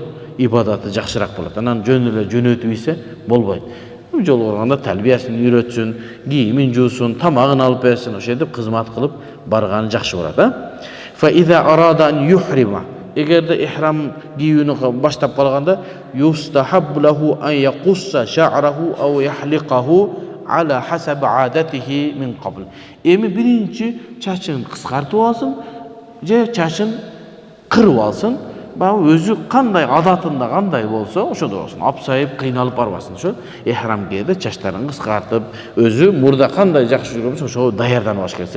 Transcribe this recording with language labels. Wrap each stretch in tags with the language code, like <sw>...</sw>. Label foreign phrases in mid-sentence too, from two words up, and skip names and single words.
<ky>Ибадаты жакшыраак болот. Анан жөн эле жөнөтүп ийсе болбойт. Жол барганда талбиясын үйрөтсүн, кийимин жуусун, тамагын алып берсин, ошентип кызмат кылып барганы жакшы болот,</ky> <ar>فإذا أراد أن يحرم.</ar> <ky>Эгерде ихрам кийүүнү баштап калганда,</ky> <ar>يستحب له أن يقص شعره أو يحلقه على حسب عادته من قبل.</ar> <ky>Эми биринчи чачын кыскартып алсын, же чачын кырып алсын. Баы өзү кандай адатында кандай болсо, ошондой болсун. Апсайып, кыйналып барбасын, ошо. Ихрам кийде чачтарын кыскартып, өзү мурда кандай жакшы жүргөнбүз, ошо даярданып алыш керек.</ky>